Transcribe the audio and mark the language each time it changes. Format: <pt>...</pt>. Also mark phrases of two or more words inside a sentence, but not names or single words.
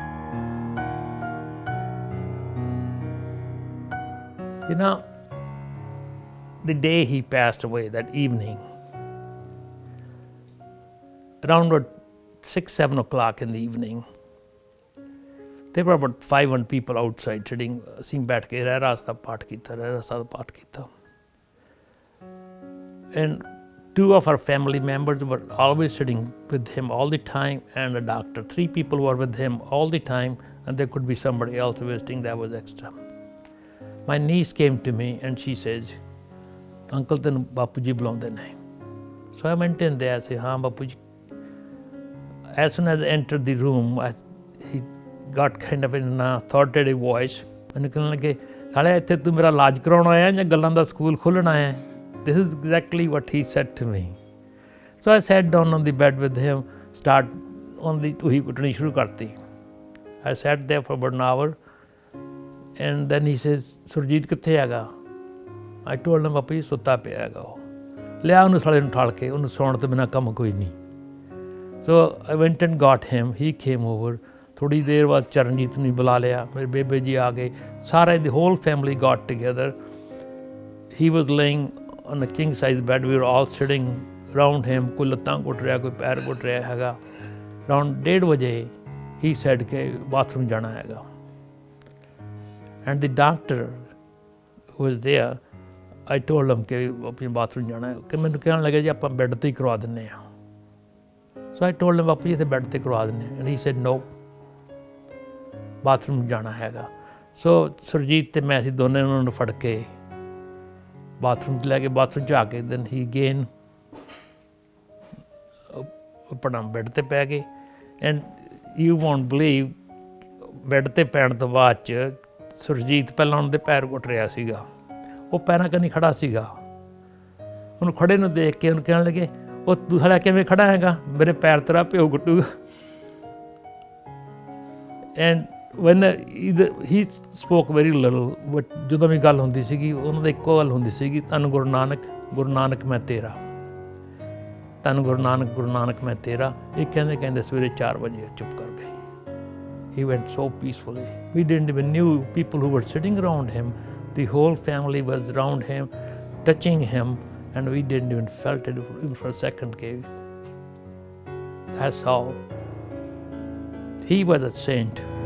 <en>You know, the day he passed away, that evening, around 6, 7 o'clock in the evening, there were about 500 people outside sitting.</en> <pa>ਅਸੀਂ ਬੈਠ ਕੇ ਰਹਿਰਾਸ ਦਾ ਪਾਠ ਕੀਤਾ, ਰਹਿਰਾਸ ਦਾ ਪਾਠ ਕੀਤਾ.</pa> <en>And 2 of our family members were always sitting with him all the time, and a doctor. 3 people were with him all the time, and there could be somebody else visiting that was extra. My niece came to me and she says, Uncle,</en> <pa>ਤੈਨੂੰ ਬਾਪੂ ਜੀ ਬੁਲਾਉਂਦੇ ਨੇ.</pa> <en>So I went in there. I said,</en> <pa>ਹਾਂ ਬਾਪੂ ਜੀ.</pa> <en>As soon as I entered the room, he got kind of in an authoritative voice.</en> <pa>ਮੈਨੂੰ ਕਹਿਣ ਲੱਗੇ, ਸਾਲਿਆ ਇੱਥੇ ਤੂੰ ਮੇਰਾ ਇਲਾਜ ਕਰਾਉਣ ਆਇਆ ਜਾਂ ਗੱਲਾਂ ਦਾ ਸਕੂਲ ਖੋਲ੍ਹਣ ਆਇਆ?</pa> <en>This is exactly what he said to me. So I sat down on the bed with him,</en> <pa>ਉਹੀ ਕੁੱਟਣੀ ਸ਼ੁਰੂ ਕਰਤੀ.</pa> <en>I sat there for about an hour, and then he says,</en> <pa>ਸੁਰਜੀਤ ਕਿੱਥੇ ਹੈਗਾ?</pa> <en>I told him,</en> <pa>ਬਾਪੂ ਜੀ ਸੁੱਤਾ ਪਿਆ ਹੈਗਾ ਉਹ. ਲਿਆ ਉਹਨੂੰ ਸਾਲੇ ਨੂੰ ਠਾਲ ਕੇ, ਉਹਨੂੰ ਸੌਣ ਤੋਂ ਬਿਨਾਂ ਕੰਮ ਕੋਈ ਨਹੀਂ.</pa> <en>So I went and got him. He came over.</en> <pa>ਥੋੜ੍ਹੀ ਦੇਰ ਬਾਅਦ ਚਰਨਜੀਤ ਨੂੰ ਬੁਲਾ ਲਿਆ. ਮੇਰੇ ਬੇਬੇ ਜੀ ਆ ਗਏ.</pa> <en>ਸਾਰੇ the whole family got together. He was laying on a king size bed. We were all sitting around him.</en> <pa>ਕੋਈ ਲੱਤਾਂ ਘੁੱਟ ਰਿਹਾ, ਕੋਈ ਪੈਰ ਘੁੱਟ ਰਿਹਾ ਹੈਗਾ.</pa> <en>Around 1:30 ਵਜੇ he said</en> <pa>ਕਿ ਬਾਥਰੂਮ ਜਾਣਾ ਹੈਗਾ.</pa> <en>And the doctor who was there, I told him</en> <pa>ਕਿ ਆਪਣੀ ਬਾਥਰੂਮ ਜਾਣਾ ਹੈ. ਕਿ ਮੈਨੂੰ ਕਹਿਣ ਲੱਗੇ ਜੀ ਆਪਾਂ ਬੈੱਡ 'ਤੇ ਹੀ ਕਰਵਾ ਦਿੰਦੇ ਹਾਂ.</pa> <en>So I told him,</en> <pa>ਬਾਪੂ ਜੀ ਇੱਥੇ ਬੈੱਡ 'ਤੇ ਕਰਵਾ ਦਿੰਦੇ ਹਾਂ.</pa> <en>And he said no,</en> <pa>ਬਾਥਰੂਮ ਜਾਣਾ ਹੈਗਾ. ਸੋ ਸੁਰਜੀਤ ਅਤੇ ਮੈਂ ਅਸੀਂ ਦੋਨੇ ਉਹਨਾਂ ਨੂੰ ਫੜ ਕੇ ਬਾਥਰੂਮ 'ਚ ਲੈ ਕੇ ਬਾਥਰੂਮ 'ਚ ਆ ਕੇ</pa> <en>then he again</en> <pa>ਆਪਣਾ ਬੈੱਡ 'ਤੇ ਪੈ ਗਏ.</pa> <en>And you won't believe,</en> <pa>ਬੈੱਡ 'ਤੇ ਪੈਣ ਤੋਂ ਬਾਅਦ 'ਚ ਸੁਰਜੀਤ ਪਹਿਲਾਂ ਉਹਨਾਂ ਦੇ ਪੈਰ ਘੁੱਟ ਰਿਹਾ ਸੀਗਾ. ਉਹ ਪੈਰਾਂ ਕਨੀ ਖੜਾ ਸੀਗਾ. ਉਹਨੂੰ ਖੜੇ ਨੂੰ ਦੇਖ ਕੇ ਉਹਨੂੰ ਕਹਿਣ ਲੱਗੇ, ਉਹ ਤੂੰ ਸਾਲਾ ਕਿਵੇਂ ਖੜਾ ਹੈਗਾ? ਮੇਰੇ ਪੈਰ ਤੇਰਾ ਪਿਓ ਗੁੱਟੂਗਾ.</pa> <en>And when he spoke very little, but</en> <pa>ਜਦੋਂ ਵੀ ਗੱਲ ਹੁੰਦੀ ਸੀਗੀ ਉਹਨਾਂ ਦੀ ਇੱਕੋ ਗੱਲ ਹੁੰਦੀ ਸੀਗੀ, ਧੰਨ ਗੁਰੂ ਨਾਨਕ ਮੈਂ ਤੇਰਾ, ਧੰਨ ਗੁਰੂ ਨਾਨਕ ਮੈਂ ਤੇਰਾ. ਇਹ ਕਹਿੰਦੇ ਸਵੇਰੇ 4 ਵਜੇ ਚੁੱਪ ਕਰ ਗਏ.</pa> <en>He went so peacefully. We didn't even knew people who were sitting around him. The whole family was around him, touching him, and we didn't even felt it even for a second. That's how he was a saint.</en>